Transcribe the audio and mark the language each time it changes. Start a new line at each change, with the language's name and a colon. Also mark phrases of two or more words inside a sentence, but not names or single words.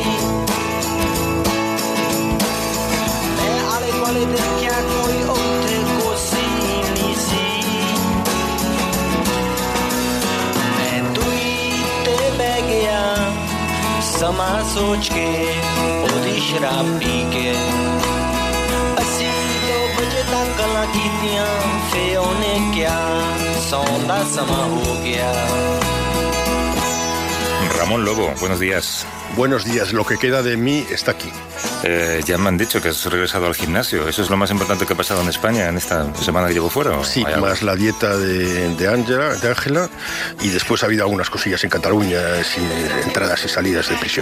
Punjabi: ਮੈਂ ਆਲੇ ਦੁਆਲੇ ਦੇਖਿਆ ਕੋਈ ਉੱਥੇ ਕੋਸੀ ਨਹੀਂ ਸੀ ਸਮਾਂ ਸੋਚ ਕੇ ਉਹਦੀ ਸ਼ਰਾਬ ਪੀ ਕੇ ਅਸੀਂ 2 ਵਜੇ ਤੱਕ ਗੱਲਾਂ ਕੀਤੀਆਂ ਫੇ ਉਹਨੇ ਕਿਹਾ ਸੌਣ ਦਾ ਸਮਾਂ ਹੋ ਗਿਆ
Spanish: Ramón Lobo, buenos días. Buenos días, lo que queda de mí está aquí. Ya me han dicho que has regresado al gimnasio. ¿Eso es lo más importante que ha pasado en España en esta semana que llevo fuera? Sí, más la dieta de Ángela, y después ha habido algunas cosillas en Cataluña, sin entradas y salidas de prisión.